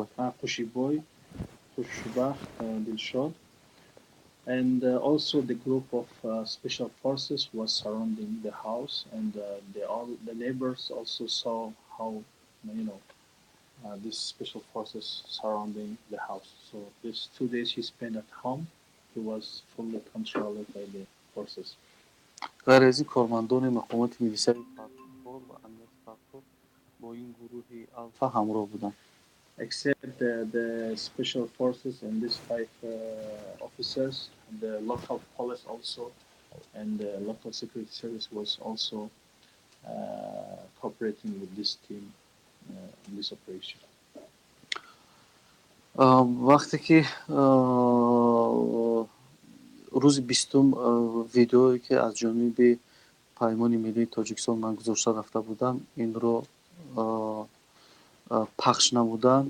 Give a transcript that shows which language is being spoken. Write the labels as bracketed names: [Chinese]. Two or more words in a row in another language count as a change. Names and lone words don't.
[Tajik] Қушибой, Хушбахт, [English] Dilshod, and also the group of special forces was surrounding the house, and the neighbors also saw how these special forces surrounding the house. So these 2 days he spent at home, he was fully controlled by the forces. [Tajik] ғайр аз ин кормандони мақомати милисияи Фарход ва амнияти Фарход бо ин гурӯҳи Алфа ҳамроҳ буданд. [English] Except the special forces and these 5 officers, the local police also, and the local security service was also cooperating with this team in this operation. [Tajik] вақте ки рӯзи 20 видеое ки аз ҷониби Паймони Миллии Тоҷикистон ман гузошта рафта будам, инро пахш намуданд.